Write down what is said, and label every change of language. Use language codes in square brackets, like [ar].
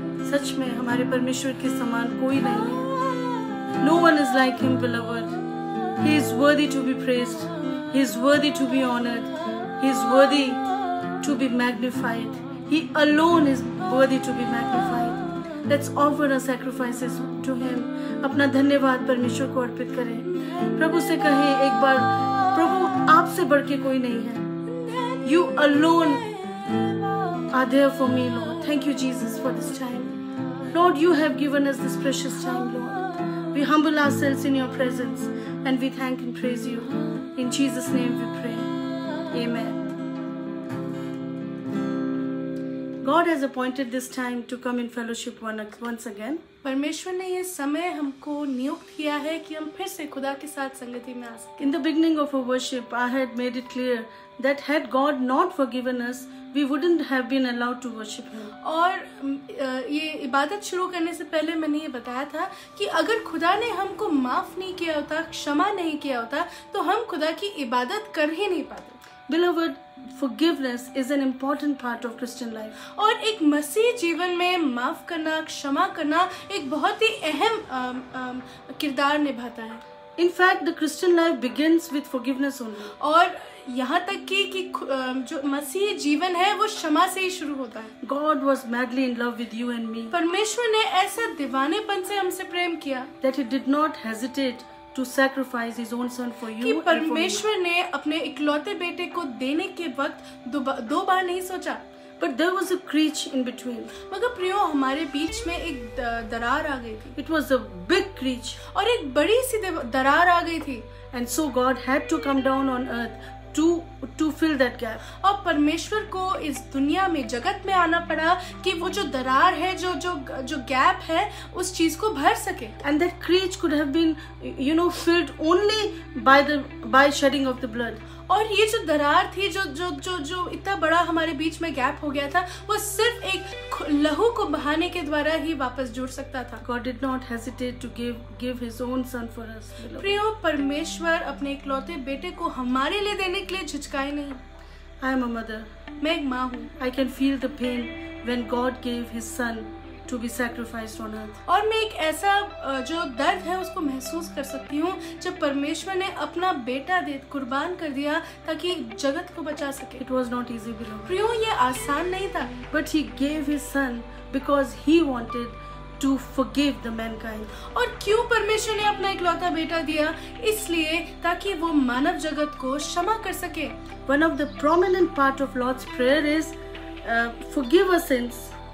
[hi] सच में हमारे परमेश्वर के समान कोई नहीं है. [en] No one is like him, beloved. He is worthy to be praised. He is worthy to be honored. He is worthy to be magnified. He alone is worthy to be magnified. Let's offer our sacrifices to him. [hi] अपना धन्यवाद परमेश्वर को अर्पित करें. प्रभु से कहें एक बार, प्रभु आपसे बढ़ के कोई नहीं है. [en] You alone are there for me, Lord. Thank you, Jesus, for this time. Lord, you have given us this precious time, Lord. We humble ourselves in your presence and we thank and praise you. In Jesus' name we pray. Amen. God has appointed this time to come in fellowship once again. [hi] परमेश्वर ने ये समय हमको नियुक्त किया है कि हम फिर से खुदा के साथ संगति में आ सकें. [en] In the beginning of our worship, I had made it clear that had God not forgiven us, we wouldn't have been allowed to worship Him. [hi] और ये इबादत शुरू करने से पहले मैंने ये बताया था कि अगर खुदा ने हमको माफ नहीं किया होता, क्षमा नहीं किया होता, तो हम खुदा की इबादत कर ही नहीं पाते. [en] Beloved, forgiveness is an important part of Christian life. [hi] और एक मसीह जीवन में माफ करना, क्षमा करना एक बहुत ही अहम किरदार निभाता है. [en] In fact, the Christian life begins with forgiveness only. [hi] और यहाँ तक कि जो मसीह जीवन है वो क्षमा से ही शुरू होता है. [en] God was madly in love with you and me. [hi] परमेश्वर ने ऐसा दीवानेपन से हमसे प्रेम किया [en] that He did not hesitate to sacrifice His own Son for you. [hi] कि परमेश्वर ने अपने इकलौते बेटे को देने के वक्त दो बार नहीं सोचा. [en] But there was a creech in between. [hi] मगर प्रियो, हमारे बीच में एक दरार आ गई थी. [en] It was a big creech. [hi] और एक बड़ी सी दरार आ गई थी. [en] And so God had to come down on earth to fill that gap. [hi] और परमेश्वर को इस दुनिया में, जगत में आना पड़ा कि वो जो दरार है, जो गैप है, उस चीज को भर सके. [en] And that creech could have been, filled only by shedding of the blood. [hi] और ये जो दरार थी, जो इतना बड़ा हमारे बीच में गैप हो गया था, वो सिर्फ एक लहू को बहाने के द्वारा ही वापस जुड़ सकता था. [en] God did not hesitate to give His own Son for us. [hi] प्रियो, परमेश्वर अपने इकलौते बेटे को हमारे लिए देने के लिए झिझकाए नहीं. [en] I am a mother. [hi] मैं एक माँ हूँ. [en] I can feel the pain when God gave His Son to be sacrificed on earth. [hi] और मैं एक ऐसा जो दर्द है उसको महसूस कर सकती हूँ जब परमेश्वर ने अपना बेटा कुर्बान कर दिया ताकि जगत को बचा सके. [en] It was not easy, beloved. [hi] प्रियो, ये आसान नहीं था. [en] But He gave His Son because He wanted to forgive the mankind. [hi] और क्यों परमेश्वर ने अपना इकलौता बेटा दिया? इसलिए ताकि वो मानव जगत को क्षमा कर सके. [en] One of the prominent part of Lord's prayer is forgive us sins.